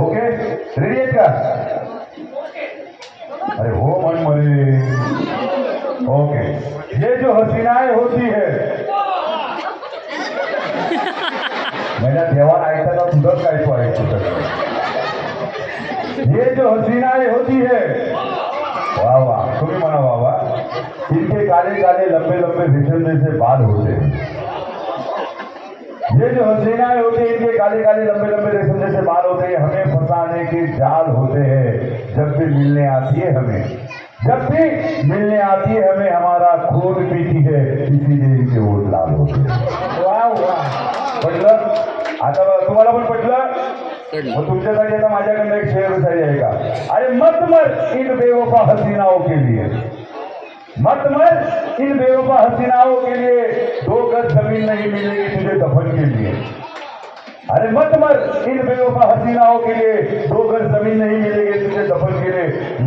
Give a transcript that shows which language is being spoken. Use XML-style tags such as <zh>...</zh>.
<mr>Okay, ready आहेत का? अरे हो मन म्हणे. ओके.</mr> <hi>ये जो हसीनाएं होती है,</hi> <mr>मैंने देवान ऐकताना तुझंच काय तो ऐकतो सगळं.</mr> <hi>ये जो हसीनाएं होती है, वाह वाह,</hi> <mr>तुम्ही म्हणा वाह वाह.</mr> <hi>इनके काले काले लंबे लंबे फिसलने से बाल होते हैं. ये जो हसीनाएं होती है, इनके काले काले लंबे लंबे फिसलने से बाल होते हैं. हमें फंसाने के जाल होते हैं. जब भी मिलने आती है हमें, जब भी मिलने आती है हमें, हमारा खून पीती है, इसीलिए इनके वोट लाल होते हैं. वा वा.</hi> <mr>पटलं? आता तुम्हाला पण पटलं? मग तुमच्यासाठी आता माझ्याकडनं एक शेर शायरी आहे का?</mr> <hi>अरे मत मर इन बेवफा हसीनाओं के लिए, मत मर इन बेवफा हसीनाओं के लिए, 2 गज जमीन नहीं मिलेगी तुझे दफन के लिए. अरे मत मर इन बेवफा हसीनाओं के लिए, 2 गज जमीन नहीं मिलेगी तुझे दफन के लिए.</hi>